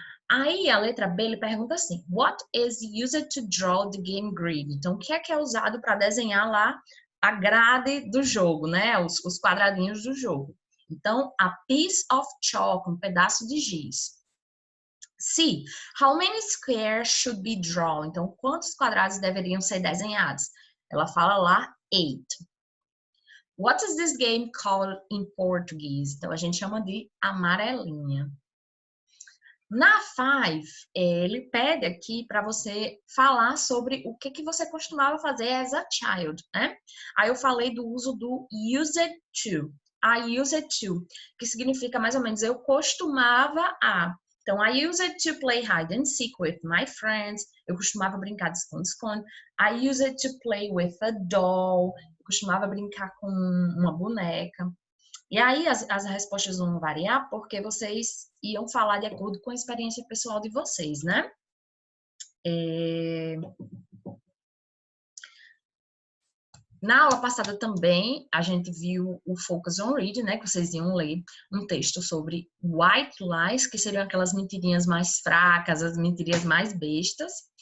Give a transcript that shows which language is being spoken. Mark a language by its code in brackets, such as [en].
[pt] Aí a letra B, ele pergunta assim, [en] what is used to draw the game grid? [pt] Então, o que é usado para desenhar lá a grade do jogo, né? Os quadradinhos do jogo. Então, [en] a piece of chalk, [pt] um pedaço de giz. [en] C, how many squares should be drawn? [pt] Então, quantos quadrados deveriam ser desenhados? Ela fala lá 8. [en] What is this game called in Portuguese? [pt] Então, a gente chama de amarelinha. Na 5, ele pede aqui para você falar sobre o que você costumava fazer [en] as a child, [pt] né? Aí eu falei do uso do used to. [en] I used to, [pt] que significa mais ou menos eu costumava a. [en] Então, I used to play hide and seek with my friends. [pt] Eu costumava brincar de esconde-esconde. [en] I used to play with a doll. [pt] Eu costumava brincar com uma boneca. E aí as respostas vão variar porque vocês iam falar de acordo com a experiência pessoal de vocês, né? Na aula passada também a gente viu o Focus on Reading, né? Que vocês iam ler um texto sobre white lies, que seriam aquelas mentirinhas mais fracas, as mentirinhas mais bestas.